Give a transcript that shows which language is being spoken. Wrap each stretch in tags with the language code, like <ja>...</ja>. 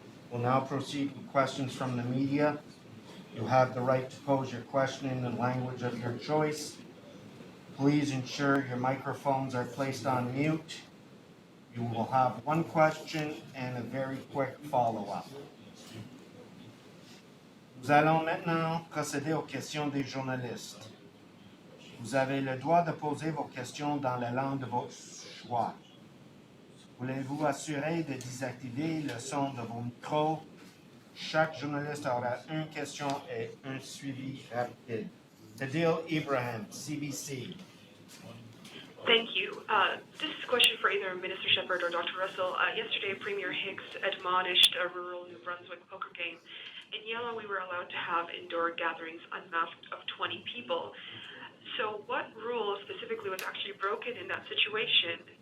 <en>We'll now proceed with questions from the media. You have the right to pose your question in the language of your choice. Please ensure your microphones are placed on mute. You will have one question and a very quick follow-up.</en> <fr>Nous allons maintenant procéder aux questions des journalistes. Vous avez le droit de poser vos questions dans la langue de votre choix. Voulez-vous assurer de désactiver le son de vos micros? Chaque journaliste aura une question et un suivi rapide. Adil Ibrahim, CBC.</fr> <en>Thank you. This is a question for either Minister Shepherd or Dr. Russell. Yesterday, Premier Hicks admonished a rural New Brunswick poker game. In yellow, we were allowed to have indoor gatherings unmasked of 20 people. So what rule specifically was actually broken in that situation?</en>